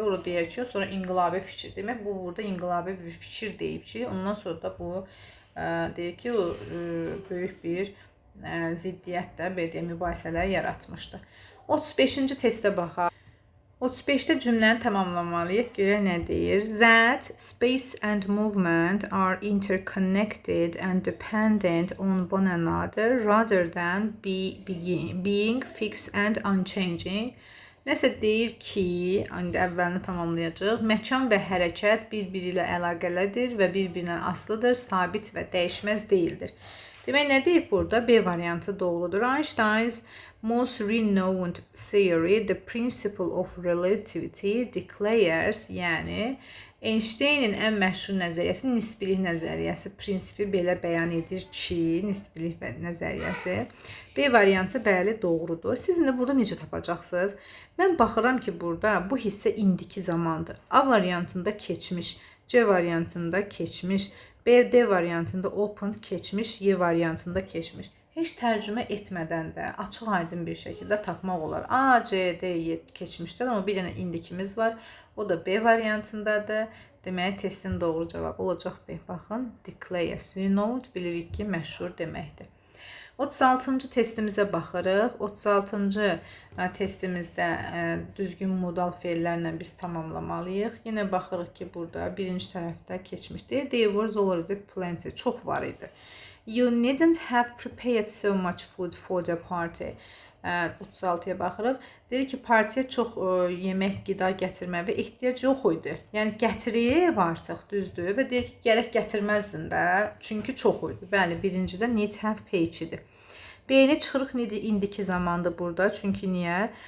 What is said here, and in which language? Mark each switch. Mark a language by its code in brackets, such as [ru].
[az] Orada deyir ki, sonra inqilabi fikir. Demək, bu burada inqilabi bir fikir deyib ki, ondan sonra da bu deyir ki, o böyük bir ziddiyyət də belə mübahisələr yaratmışdı. 35-ci testə baxaq. 35-də cümləni tamamlamalıyıq. Görək nə deyir? [en] That space and movement are interconnected and dependent on one another rather than being fixed and unchanging. [az] Nəsə deyir ki, indi əvvəlini tamamlayacaq. Məkan və hərəkət bir-biri ilə əlaqəlidir və bir-birindən asılıdır, sabit və dəyişməz deyildir. Demək, nə deyib burada? B variantı doğrudur. [en] Einstein's most renowned theory, the principle of relativity, declares, [az] yəni Einstein'in ən məşhur nəzəriyyəsi nisbilik nəzəriyyəsi prinsipi belə bəyan edir ki, nisbilik nəzəriyyəsi. B variantı bəli doğrudur. Siz indi burada necə tapacaqsınız? Mən baxıram ki, burada bu hissə indiki zamandır. A variantında keçmiş, C variantında keçmiş, B variantında open keçmiş, Y variantında keçmiş. Heç tərcümə etmədən də açıq aydın bir şəkildə tapmaq olar. A, C, D, Y keçmişdir, amma bir dənə indikimiz var. O da B variantındadır. Deməli, testin doğru cavabı olacaq B. Baxın, declares. Renowned bilirik ki, məşhur deməkdir. 36-cı testimizə baxırıq. 36-cı testimizdə düzgün modal feillərlə biz tamamlamalıyıq. Yenə baxırıq ki, burada birinci tərəfdə keçmişdir. [en] There was already plenty. [az] Çox var idi. [en] You needn't have prepared so much food for the party. [az] 36-ya baxırıq. Deyir ki, partiyə çox yemək, qida gətirməyə ehtiyac yox idi. Yəni, gətirib artıq, düzdür. Və deyir ki, gərək gətirməzdin də, çünki çox idi. Bəli, birincidə need have page idi. B-ni çıxırıq indiki zamandır burada. Çünki niyə?